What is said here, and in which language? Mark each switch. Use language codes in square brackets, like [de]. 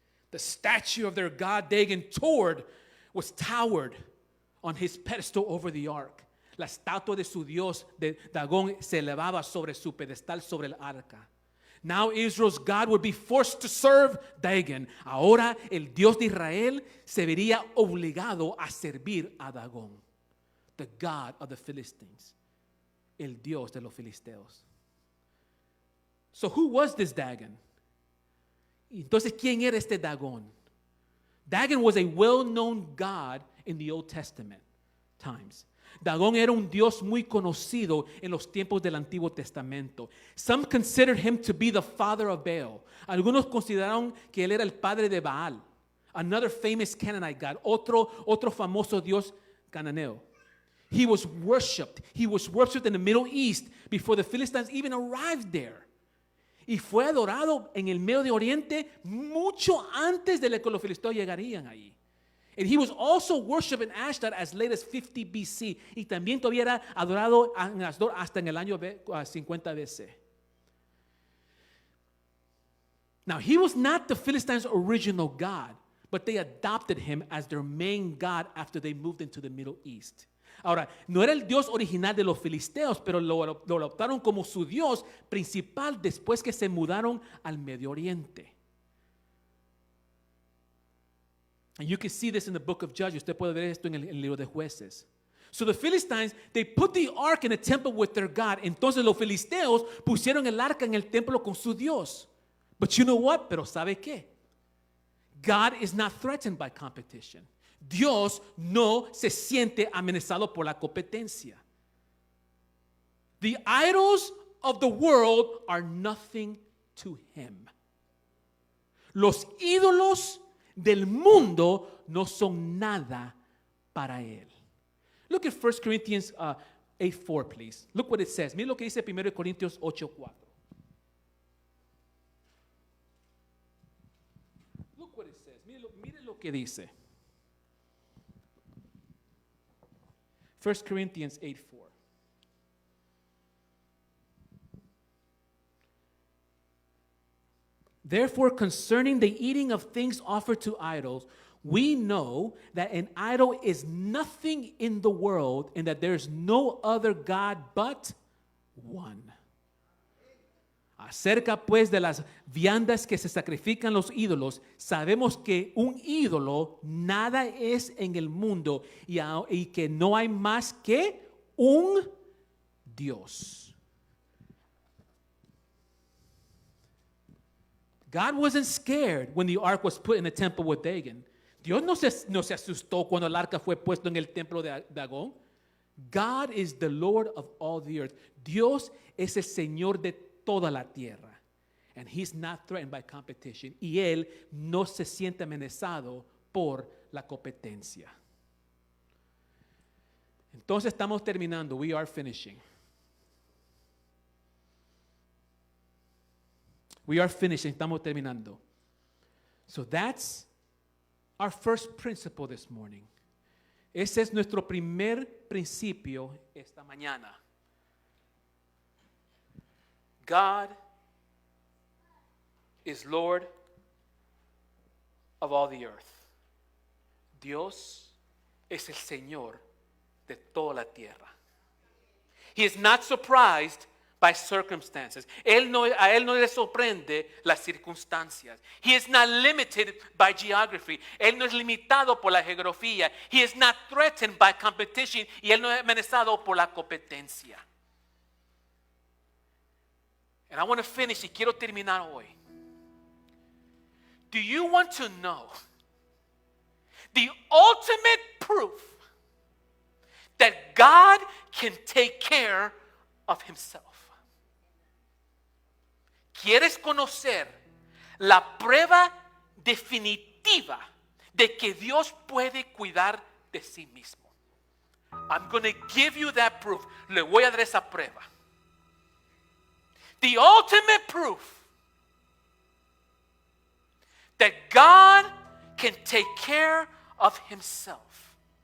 [en] The statue of their god Dagon was towered on his pedestal over the ark. [es] La estatua de su Dios de Dagón se elevaba sobre su pedestal sobre el arca. [en] Now Israel's God would be forced to serve Dagon. [es] Ahora el Dios de Israel se vería obligado a servir a Dagón, [en] the God of the Philistines, [es] el Dios de los filisteos. [en] So who was this Dagon? [es] Entonces, ¿quién era este Dagón? [en] Dagon was a well-known god in the Old Testament times. [es] Dagón era un dios muy conocido en los tiempos del Antiguo Testamento. [en] Some considered him to be the father of Baal. [es] Algunos consideraron que él era el padre de Baal. [en] Another famous Canaanite god, [es] otro famoso dios cananeo. [en] He was worshipped in the Middle East before the Philistines even arrived there. [es] Y fue adorado en el Medio Oriente mucho antes de que los filisteos llegarían ahí. [en] And he was also worshipped in Ashdod as late as 50 BC. [es] Y también todavía era adorado en Ashdod hasta en el año 50 BC. [en] Now, he was not the Philistines' original god, but they adopted him as their main god after they moved into the Middle East. [es] Ahora, no era el Dios original de los filisteos, pero lo adoptaron como su Dios principal después que se mudaron al Medio Oriente. [en] And you can see this in the book of Judges. [es] Usted puede ver esto en el libro de Jueces. [en] So the Philistines, they put the ark in a temple with their God. [es] Entonces los filisteos pusieron el arca en el templo con su Dios. [en] But you know what? [es] Pero ¿sabe qué? [en] God is not threatened by competition. [es] Dios no se siente amenazado por la competencia. [en] The idols of the world are nothing to him. [es] Los ídolos del mundo no son nada para él. [en] Look at 1 Corinthians 8:4, please. Look what it says. [es] Mire lo que dice 1 Corintios 8:4. [en] Look what it says. [es] Mire lo que dice. [en] 1 Corinthians 8:4. Therefore, concerning the eating of things offered to idols, we know that an idol is nothing in the world and that there is no other God but one. [es] Acerca pues de las viandas que se sacrifican los ídolos, sabemos que un ídolo nada es en el mundo y que no hay más que un Dios. [en] God wasn't scared when the ark was put in the temple with Dagon. [es] Dios no se asustó cuando el arca fue puesto en el templo de Dagón. [en] God is the Lord of all the earth. [es] Dios es el Señor de toda la tierra. [en] And he's not threatened by competition. [es] Y él no se siente amenazado por la competencia. Entonces estamos terminando. [en] We are finishing. We are finishing. [es] Estamos terminando. [en] So that's our first principle this morning. [es] Ese es nuestro primer principio esta mañana. [en] God is Lord of all the earth. [es] Dios es el Señor de toda la tierra. [en] He is not surprised by circumstances. [es] A él no le sorprende las circunstancias. [en] He is not limited by geography. [es] Él no es limitado por la geografía. [en] He is not threatened by competition. [es] Y él no es amenazado por la competencia. [en] And I want to finish [es] y quiero terminar hoy. [en] Do you want to know the ultimate proof that God can take care of himself? [es] ¿Quieres conocer la prueba definitiva de que Dios puede cuidar de sí mismo? [en] I'm going to give you that proof. [es] Le voy a dar esa prueba. [en] The ultimate proof that God can take care of himself.